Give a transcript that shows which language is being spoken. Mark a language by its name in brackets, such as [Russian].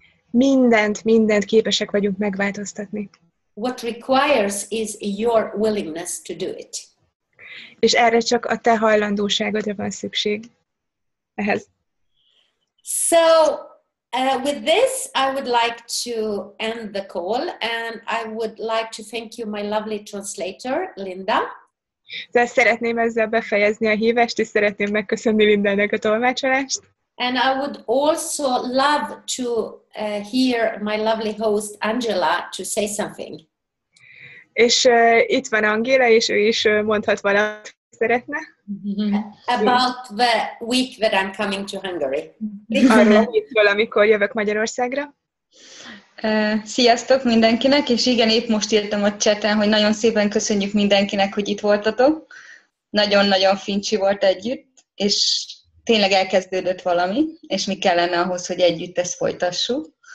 [Hungarian] Mindent képesek vagyunk megváltoztatni. [English] What requires is your willingness to do it. [Hungarian] És erre csak a te hajlandóságodra van szükség. Ehhez. [English] So, with this, I would like to end the call, and I would like to thank you, my lovely translator, Linda. [Hungarian] De szeretném ezzel befejezni a hívást, és szeretném megköszönni Lindának a tolmácsolást. [English] And I would also love to hear my lovely host, Angela, to say something. [Hungarian] És itt van Angéla, és ő is mondhat valamit, szeretne. [English] About the week that I'm coming to Hungary. [Hungarian] Arról a hétről, amikor jövök Magyarországra. Sziasztok mindenkinek, és igen, épp most írtam a chaten, hogy nagyon szépen köszönjük mindenkinek, hogy itt voltatok. Nagyon-nagyon fincsi volt együtt, és tényleg elkezdődött valami, és mi kellene ahhoz, hogy együtt ezt folytassuk.